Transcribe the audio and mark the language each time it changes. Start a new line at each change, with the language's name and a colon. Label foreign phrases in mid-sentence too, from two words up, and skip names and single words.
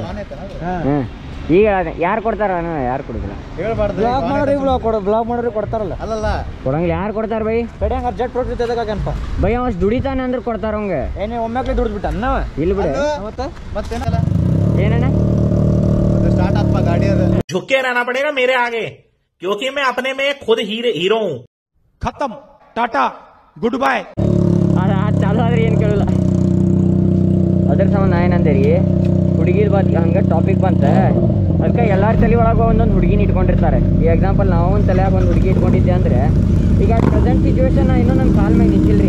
Kannada: ಈಗ ಯಾರು ಕೊಡ್ತಾರ, ಯಾರು ಕೊಡುದಿಲ್ಲ. ಬ್ಲಾಗ್ ಮಾಡೋರು ಕೊಡ್ತಾರಲ್ಲ. ಅಲ್ಲಲ್ಲ ಕೊಡಂಗಿಲ್ಲ. ಯಾರು ಕೊಡ್ತಾರ ಬೈ?
English: urgent protein
Kannada: ಬೈ ಅವ ದುಡಿತಾನ ಅಂದ್ರೆ ಕೊಡ್ತಾರ ಅವಂಗ. ಏನೇ ಒಮ್ಮೆಕ್ಲೆ ದುಡ್ದು ಬಿಟ್ಟ ನಾವ ಇಲ್ಲಿ ಬಿಡ. ಮತ್ತೇನಲ್ಲ ಏನಣ್ಣ ಸ್ಟಾರ್ಟ್ ಆತ್ಮ ಗಾಡಿ ಅದ.
Hindi: झुके रहना पड़ेगा मेरे आगे, क्योंकि मैं अपने में खुद हीरो हूँ.
English: khatam, tata, good bye.
Kannada: ಚಾಲು ಆದ್ರೆ ಏನು ಕೇಳಲ್ಲ. ಅದ್ರ ಸಂಬಂಧ ನಾ ಏನಂದೇರಿ, ಹುಡುಗಿದ್ ಬಂತ ಹಂಗೆ ಟಾಪಿಕ್ ಬಂತ. ಅದಕ್ಕೆ ಎಲ್ಲಾರ ತಲೆ ಒಳಗೆ ಒಂದೊಂದು ಹುಡುಗಿನ ಇಟ್ಕೊಂಡಿರ್ತಾರೆ. ಈ ಎಕ್ಸಾಂಪಲ್ ನಾವು ಒಂದು ತಲೆಯಾಗ ಒಂದು ಹುಡುಗಿ ಇಟ್ಕೊಂಡಿದ್ದೆ ಅಂದ್ರೆ, ಈಗ
English: present situation
Kannada: ಇನ್ನೂ ನನ್ನ ಕಾಲ್ ಮ್ಯಾಗ ನಿಂತಿಲ್ರಿ.